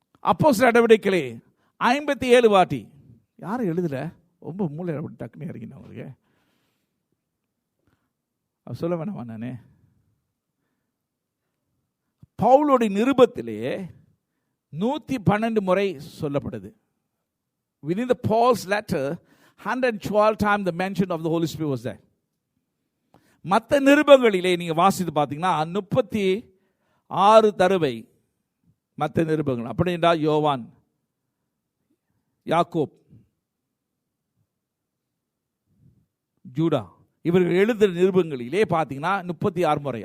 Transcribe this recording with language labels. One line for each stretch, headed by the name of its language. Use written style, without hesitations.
Tamil: அப்போஸ்தலர் நடவடிக்கைகளே 57 வாட்டி. யாரும் எழுதல, ரொம்ப மூளை டக்குன்னு இறங்கினா அவருக்கு. சொல்ல வேணாமா நானே? பவுலுடைய நிருபத்திலே 112 முறை சொல்லப்படுது.
English: Within the Paul's letter, 112 times the mention of the Holy Spirit was there.
Tamil: மற்ற நிருபங்களிலே நீங்க வாசித்து பார்த்தீங்கன்னா 36 தடவை மற்ற நிருபங்கள். அப்படி என்றால் யோவான், யாக்கோப், ஜூடா இவர்கள் எழுதுகிற நிருபங்களிலே பார்த்தீங்கன்னா 36 முறை.